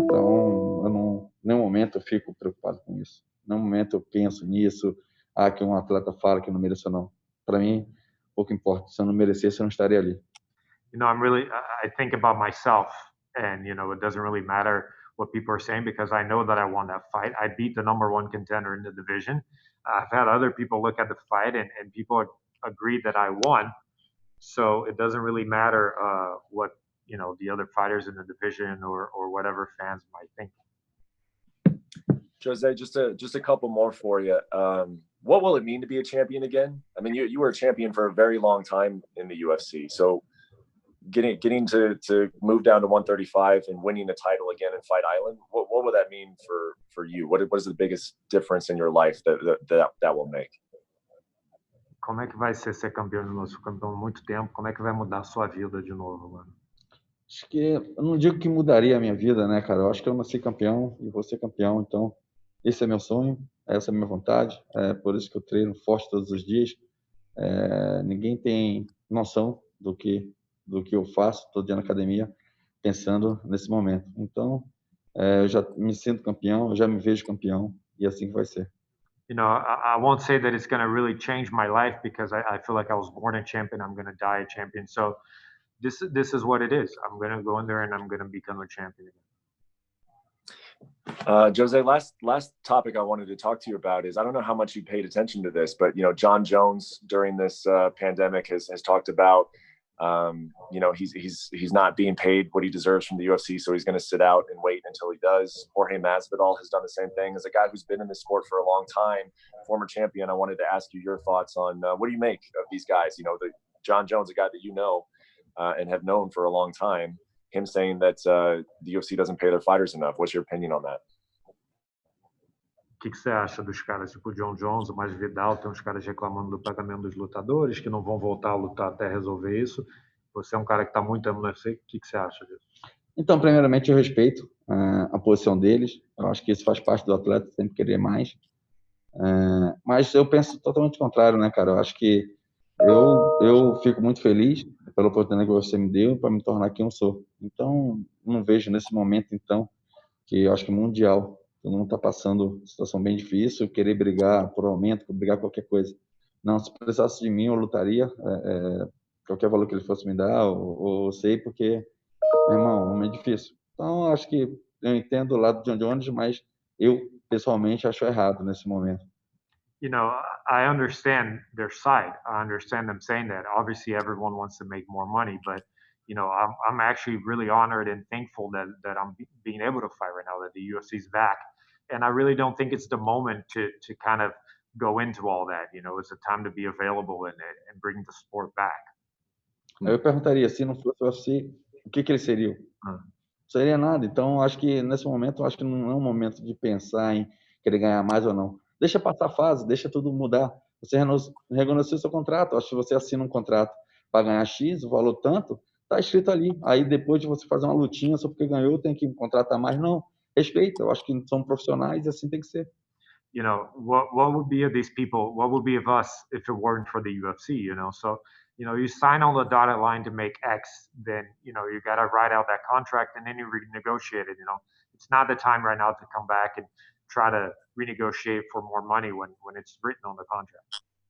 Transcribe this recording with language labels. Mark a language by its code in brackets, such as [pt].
[pt] Então, eu não, em nenhum momento eu fico preocupado com isso. Em nenhum momento eu penso nisso, que um atleta fala que não mereceu, não. Para mim, pouco importa. Se eu não merecesse, eu não estaria ali. [en] You know, I think about myself, and you know, it doesn't really matter what people are saying because I know that I won that fight. I beat the #1 contender in the division. I've had other people look at the fight and people agree that I won. So it doesn't really matter what, you know, the other fighters in the division or whatever fans might think. Jose, just a couple more for you. What will it mean to be a champion again? I mean, you were a champion for a very long time in the UFC. So getting to move down to 135 and winning a title again in Fight Island, what would that mean for you? What is the biggest difference in your life that will make? [pt] Como é que vai ser campeão de novo? Campeão há muito tempo. Como é que vai mudar a sua vida de novo, mano? Acho que eu não digo que mudaria a minha vida, né, cara? Eu acho que eu nasci campeão e vou ser campeão, então esse é meu sonho, essa é a minha vontade, é por isso que eu treino forte todos os dias. Ninguém tem noção do que eu faço todo dia na academia, pensando nesse momento. Então, eu já me sinto campeão, eu já me vejo campeão e é assim que vai ser. [en] You know, I won't say that it's going to really change my life because I feel like I was born a champion. I'm going to die a champion. So this is what it is. I'm going to go in there and I'm going to become a champion again. Jose, last topic I wanted to talk to you about is, I don't know how much you paid attention to this, but, you know, John Jones during this pandemic has talked about, you know, he's not being paid what he deserves from the UFC, so he's going to sit out and wait until he does. Jorge Masvidal has done the same thing. As a guy who's been in this sport for a long time, former champion, I wanted to ask you your thoughts on what do you make of these guys? You know, John Jones, a guy that you know and have known for a long time, him saying that the UFC doesn't pay their fighters enough. What's your opinion on that? [pt] O que você acha dos caras tipo o John Jones, o Masvidal, tem uns caras reclamando do pagamento dos lutadores, que não vão voltar a lutar até resolver isso. Você é um cara que está muito tempo no UFC, o que você acha disso? Então, primeiramente, eu respeito a posição deles. Eu acho que isso faz parte do atleta, sempre querer mais. Mas eu penso totalmente contrário, né, cara? Eu acho que eu fico muito feliz pela oportunidade que você me deu para me tornar quem eu sou. Então, não vejo nesse momento, então, que eu acho que mundial, todo mundo está passando uma situação bem difícil, querer brigar por aumento, brigar qualquer coisa. Não, se precisasse de mim, eu lutaria, qualquer valor que ele fosse me dar, ou sei, porque, meu irmão, é difícil. Então, eu acho que eu entendo o lado de John Jones, mas eu, pessoalmente, acho errado nesse momento. [en] You know, I understand their side. I understand them saying that. Obviously, everyone wants to make more money, but you know, I'm actually really honored and thankful that I'm being able to fight right now, that the UFC's back. And I really don't think it's the moment to kind of go into all that. You know, it's a time to be available and bring the sport back. [pt] Eu perguntaria, se não fosse o UFC, o que ele seria? Não seria nada. Então, acho que nesse momento, acho que não é um momento de pensar em querer ganhar mais ou não. Deixa passar a fase, deixa tudo mudar. Você renegocia o seu contrato. Acho que você assina um contrato para ganhar X, o valor tanto, está escrito ali. Aí depois de você fazer uma lutinha só porque ganhou, tem que contratar mais. Não, respeito. Eu acho que são profissionais e assim tem que ser. [en] You know, what would be of these people? What would be of us if it weren't for the UFC? You know, so you sign on the dotted line to make X, then you got to write out that contract and then you renegotiate it. It's not the time right now to come back and try to renegotiate for more money when it's written on the contract.